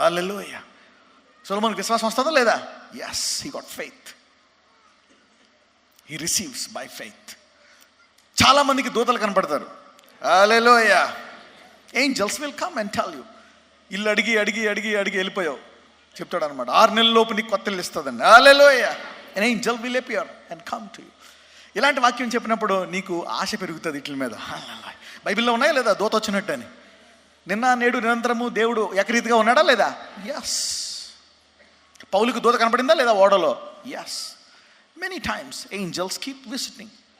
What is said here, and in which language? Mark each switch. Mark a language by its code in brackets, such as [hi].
[te] హల్లెలూయా. సొలొమోనుకి విశ్వాసం వస్తుందా లేదా? Yes, he got faith. He receives by faith. చాలామందికి దూతలు కనపడతారు. హల్లెలూయా. [en] Angels will come and tell you. [te] ఇల్లు అడిగి వెళ్ళిపోయావు, చెప్తాడు అనమాట, 6 నెలల లోపు నీకు కొత్త ఇల్లు ఇస్తుందండి. హల్లెలూయా. [en] an angel will appear and come to you. [te] ఇలాంటి వాక్యం చెప్పినప్పుడు నీకు ఆశ పెరుగుతుంది వీటి మీద. బైబిల్లో ఉన్నాయా లేదా దూత వచ్చినట్టు అని? నిన్న నేడు నిరంతరము దేవుడు ఏకరీతిగా ఉన్నాడా లేదా? ఎస్. పౌలుకు దూత కనపడిందా లేదా ఓడలో? Yes. [en] Many times angels keep visiting.